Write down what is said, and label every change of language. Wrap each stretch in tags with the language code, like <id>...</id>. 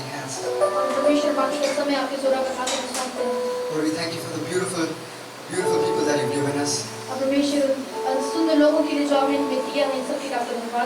<hi>बाकी का समय आपके ज़ोरा का खाते में सौंपते हैं।</hi> <en>Lord, we thank you for the beautiful, beautiful people that you've given us.</en> <hi>और परमेश्वर सुंदर लोगों के लिए जो आपने हमें दिया है, इन सब के लिए आपका धन्यवाद</hi>